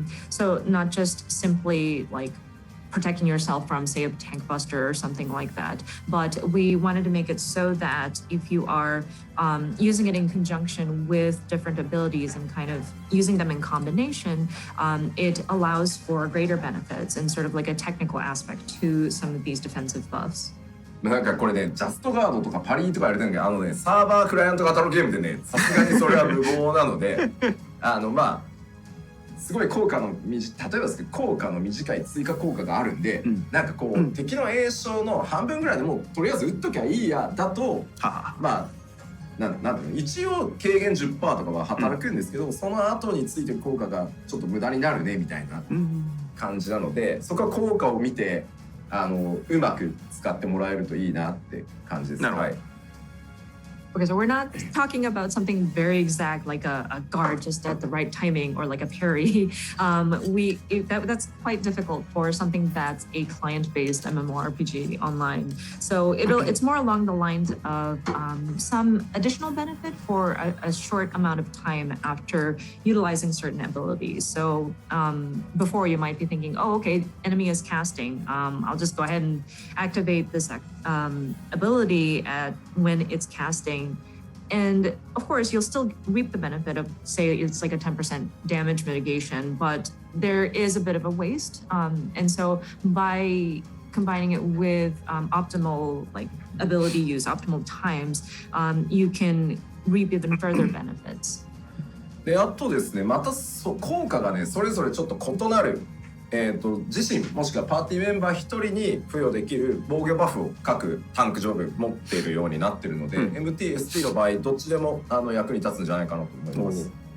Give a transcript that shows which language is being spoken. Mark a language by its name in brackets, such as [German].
[English] So not just simply like protecting yourself from, say, a tank buster or something like that, but we wanted to make it so that if you are using it in conjunction with different abilities and kind of using them in combination, it allows for greater benefits and sort of like a technical aspect to some of these defensive buffs. [Japanese] なんかこれね、ジャストガードとかパリーとかやれてるんだけど、サーバークライアント型のゲームでね、さすがにそれは無謀なので、すごい効果の例えばですけど、効果の短い追加効果があるんで、なんかこう、敵の栄唱の半分ぐらいでもうとりあえず打っときゃいいやだと、なんていうの、一応軽減 10% とかは働くんですけど、その後についてる効果がちょっと無駄になるねみたいな感じなので、そこは効果を見てうまく使ってもらえるといいなって感じです。はい。 [English] Okay, so we're not talking about something very exact, like a guard just at the right timing or like a parry. That's quite difficult for something that's a client-based MMORPG online. So it's more along the lines of some additional benefit for a short amount of time after utilizing certain abilities. So before you might be thinking, oh, okay, enemy is casting. I'll just go ahead and activate this ability when it's casting. And of course, you'll still reap the benefit of, say, it's like a 10% damage mitigation, but there is a bit of a waste. And so by combining it with optimal like ability use, optimal times, you can reap even further benefits. [Japanese] で、あとですね、また効果がね、それぞれちょっと異なる。自身もしくはパーティーメンバー一人に付与できる防御バフを各タンク上部持っているようになっているので、MT、ST の場合どっちでも役に立つんじゃないかなと思います。